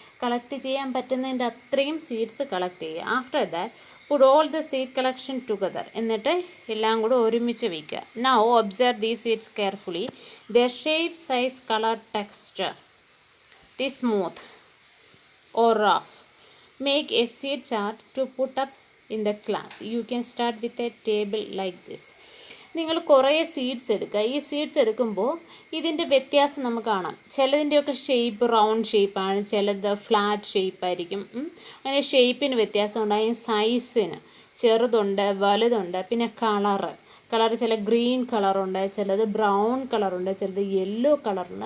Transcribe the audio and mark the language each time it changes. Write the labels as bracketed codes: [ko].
[ml] Collect ചെയ്യാൻ പറ്റുന്നതിൻ്റെ അത്രയും seeds collect ചെയ്യുക. [en] After that put all the seed collection together. [ml] എന്നിട്ട് എല്ലാം കൂടെ ഒരുമിച്ച് വയ്ക്കുക. [en] Now observe these seeds carefully. Their shape, size, colour, texture. It is smooth or rough. Make a seed chart to put up in the class. You can start with a table like this. [ml] നിങ്ങൾ കുറേ seeds എടുക്കുക. ഈ seeds എടുക്കുമ്പോൾ ഇതിൻ്റെ വ്യത്യാസം നമുക്ക് കാണാം. ചിലതിൻ്റെയൊക്കെ shape round ഷേപ്പാണ്, ചിലത് ഫ്ലാറ്റ് ഷേപ്പായിരിക്കും. അങ്ങനെ ഷേപ്പിന് വ്യത്യാസം ഉണ്ടായി, സൈസിന് ചെറുതുണ്ട്, വലുതുണ്ട്. പിന്നെ കളറ് ചില ഗ്രീൻ കളറുണ്ട്, ചിലത് ബ്രൗൺ കളറുണ്ട്, ചിലത് യെല്ലോ കളറുണ്ട്.